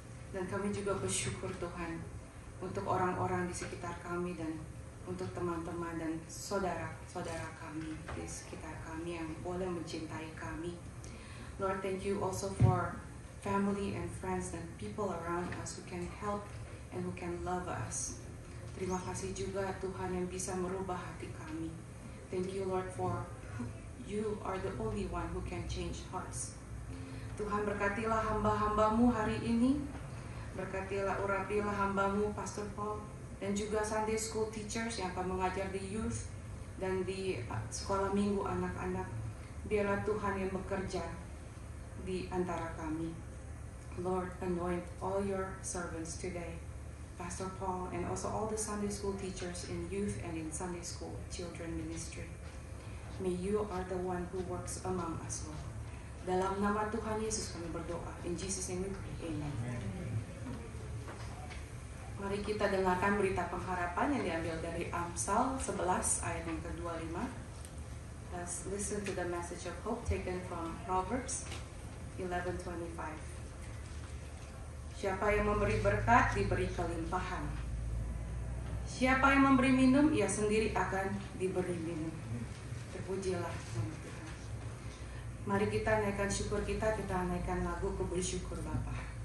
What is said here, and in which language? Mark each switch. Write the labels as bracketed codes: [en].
[id] Dan kami juga bersyukur Tuhan untuk orang-orang di sekitar kami dan untuk teman-teman dan saudara-saudara kami di sekitar kami yang boleh mencintai kami. [en] Lord, thank you also for family and friends and people around us who can help and who can love us. [id] Terima kasih juga Tuhan yang bisa merubah hati kami. [en] Thank you Lord for you are the only one who can change hearts. [id] Tuhan, berkatilah hamba-hamba-Mu hari ini. Berkatilah, urapilah hamba-Mu Pastor Paul dan juga Sunday School teachers yang akan mengajar di youth dan di sekolah minggu anak-anak. Biarlah Tuhan yang bekerja di antara kami. [en] Lord, anoint all your servants today, Pastor Paul and also all the Sunday School teachers in youth and in Sunday School children ministry. May you are the one who works among us, Lord. [id] Dalam nama Tuhan Yesus kami berdoa. [en] In Jesus' name we pray. [id] Amen. Mari kita dengarkan berita pengharapan yang diambil dari Amsal 11 ayat yang ke-25. [en] Let's listen to the message of hope taken from Proverbs 11:25. [id] Siapa yang memberi berkat diberi kelimpahan. Siapa yang memberi minum, ia sendiri akan diberi minum. Terpujilah nama Tuhan. Mari kita naikkan syukur kita naikkan lagu Ku Bersyukur Bapa.